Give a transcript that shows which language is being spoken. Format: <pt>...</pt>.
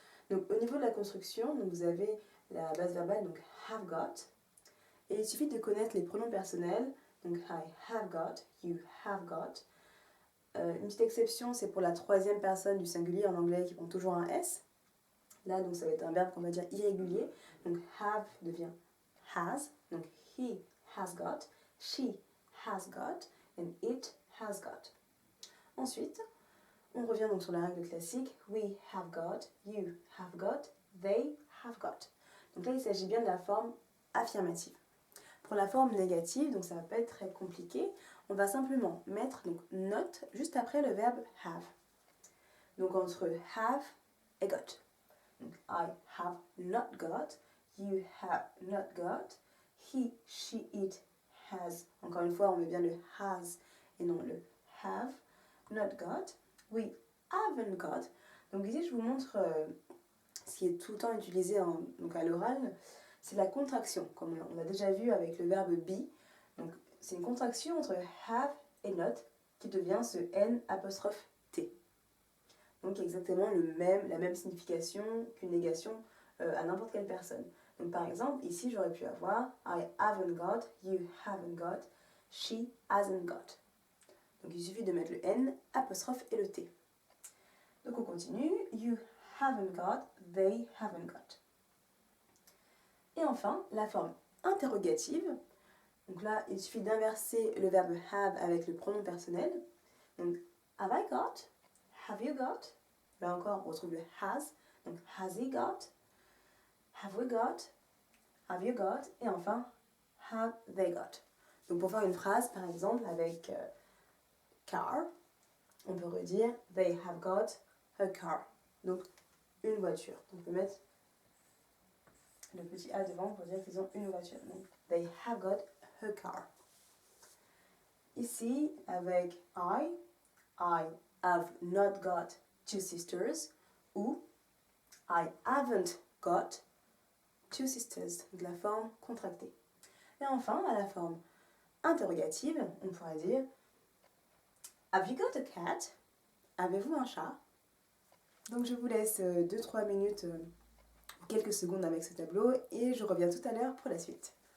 <fr>Donc au niveau de la construction, donc vous avez la base verbale, donc have got. Et il suffit de connaître les pronoms personnels, donc</fr> <en>I have got, you have got.</en> <fr>Une petite exception, c'est pour la troisième personne du singulier en anglais qui prend toujours un S. Là, donc ça va être un verbe qu'on va dire irrégulier. Donc have devient has, donc</fr> <en>he has got, she has got, and it has got.</en> <fr>Ensuite, on revient donc sur la règle classique,</fr> <en>we have got, you have got, they have got.</en> <fr>Donc là, il s'agit bien de la forme affirmative. Pour la forme négative, donc ça va pas être très compliqué, on va simplement mettre donc not juste après le verbe have. Donc entre have et got.</fr> <en>Donc I have not got, you have not got, he, she, it has.</en> <fr>Encore une fois, on met bien le has et non le</fr> <en>have not got. We haven't got.</en> <fr>Donc ici, je vous montre ce qui est tout le temps utilisé donc à l'oral. C'est la contraction, comme on l'a déjà vu avec le verbe be. Donc, c'est une contraction entre have et not qui devient ce N apostrophe T. Donc, exactement la même signification qu'une négation à n'importe quelle personne. Donc, par exemple, ici, j'aurais pu avoir</fr> <en>I haven't got, you haven't got, she hasn't got.</en> <fr>Donc, il suffit de mettre le N apostrophe et le T. Donc, on continue.</fr> <en>You haven't got, they haven't got.</en> <fr>Et enfin, la forme interrogative. Donc là, il suffit d'inverser le verbe have avec le pronom personnel.</fr> <en>Donc, have I got? Have you got?</en> <fr>Là encore, on retrouve le</fr> <en>has. Donc, has he got? Have we got? Have you got?</en> <fr>Et enfin,</fr> <en>have they got?</en> <fr>Donc, pour faire une phrase, par exemple, avec car, on peut redire</fr> <en>they have got a car.</en> <fr>Donc, une voiture. Donc, on peut mettre le petit A devant pour dire qu'ils ont une voiture.</fr> <en>Donc, they have got a car.</en> <fr>Ici, avec</fr> <en>I have not got two sisters ou I haven't got two sisters.</en> <fr>Donc, la forme contractée. Et enfin, à la forme interrogative, on pourrait dire</fr> <en>have you got a cat?</en> <fr>Avez-vous un chat? Donc, je vous laisse 2-3 minutes quelques secondes avec ce tableau et je reviens tout à l'heure pour la suite.</fr>